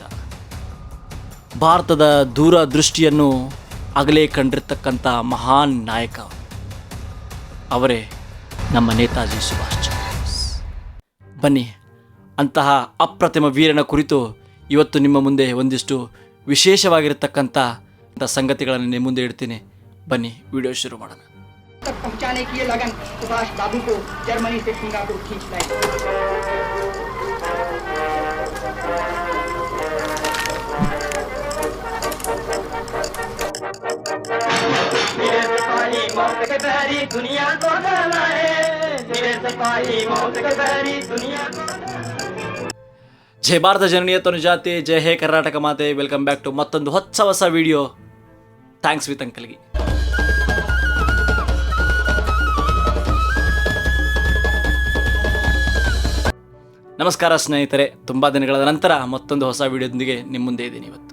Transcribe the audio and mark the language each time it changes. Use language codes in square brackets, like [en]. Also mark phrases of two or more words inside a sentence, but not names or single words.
[kn] ಭಾರತದ ದೂರದೃಷ್ಟಿಯನ್ನು ಆಗಲೇ ಕಂಡಿರ್ತಕ್ಕಂಥ ಮಹಾನ್ ನಾಯಕ ಅವರೇ ನಮ್ಮ ನೇತಾಜಿ ಸುಭಾಷ್ ಚಂದ್ರ ಬೋಸ್. ಬನ್ನಿ, ಅಂತಹ ಅಪ್ರತಿಮ ವೀರನ ಕುರಿತು ಇವತ್ತು ನಿಮ್ಮ ಮುಂದೆ ಒಂದಿಷ್ಟು ವಿಶೇಷವಾಗಿರತಕ್ಕಂಥ ಸಂಗತಿಗಳನ್ನು ನಿಮ್ಮ ಮುಂದೆ ಇಡ್ತೀನಿ. ಬನ್ನಿ, ವಿಡಿಯೋ ಶುರು ಮಾಡೋಣ. [hi] तक पहुंचाने की ये लगन सुभाष बाबू को जर्मनी से सिंगापुर खींच लाई। मेरे सिपाही मौत के बहरी दुनिया को डराए, मेरे सिपाही मौत के बहरी दुनिया को [kn] ಜೈ ಭಾರತ ಜನನೀಯ ತನುಜಾತೆ, ಜೈ ಹೇ ಕರ್ನಾಟಕ ಮಾತೆ. [en] welcome back to [kn] ಮತ್ತೊಂದು ಹೊಸ ವಿಡಿಯೋ ಥ್ಯಾಂಕ್ಸ್ ವಿತ್ ಅಂಕಲ್ಗೆ. ನಮಸ್ಕಾರ ಸ್ನೇಹಿತರೆ, ತುಂಬ ದಿನಗಳ ನಂತರ ಮತ್ತೊಂದು ಹೊಸ ವಿಡಿಯೋದೊಂದಿಗೆ ನಿಮ್ಮ ಮುಂದೆ ಇದ್ದೀನಿ ಇವತ್ತು.